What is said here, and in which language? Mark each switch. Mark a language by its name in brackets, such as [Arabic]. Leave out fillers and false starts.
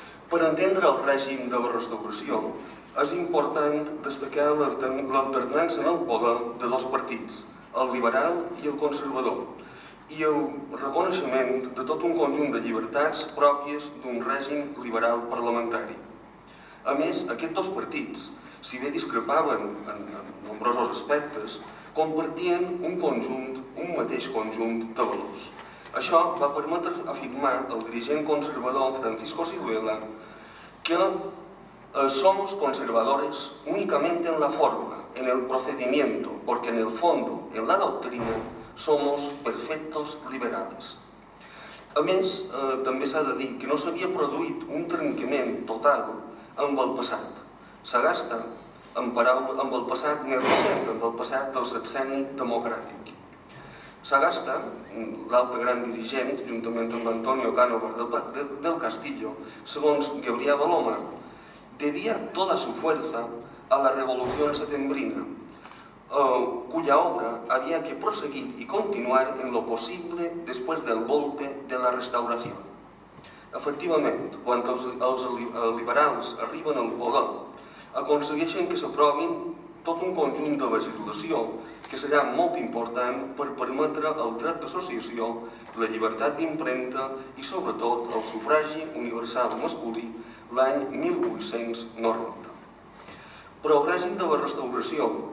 [Catalan] Per entendre el règim de la restauració és important destacar l'alternança en el poder de dos partits, el liberal i el conservador, i el reconeixement de tot un conjunt de llibertats pròpies d'un règim liberal parlamentari. A més, aquests dos partits, si bé discrepaven en nombrosos aspectes, compartien un mateix conjunt de valors. Això va permetre afirmar el dirigent conservador Francisco Siruela que [Spanish] somos conservadores únicamente en la forma, en el procedimiento, porque en el fondo, en la doctrina, somos perfectos liberales. [Catalan] A més, també s'ha de dir que no s'havia produït un trencament total amb el passat. Sagasta amb el passat més recent, amb el passat del sexenni democràtic. Sagasta, l'altre gran dirigent, juntament amb Antonio Cánovas del Castillo, segons Gabriel Alomar, [Spanish] debía toda su fuerza a la Revolución Setembrina, cuya obra había que proseguir y continuar en lo posible después del golpe de la Restauración. [Catalan] Efectivament, quan els liberals arriben al poder, aconsegueixen que s'aprovin tot un conjunt de legislació que serà molt important per permetre el dret d'associació, la llibertat d'impremta i, sobretot, el sufragi universal masculí l'any 1890. Però el règim de la restauració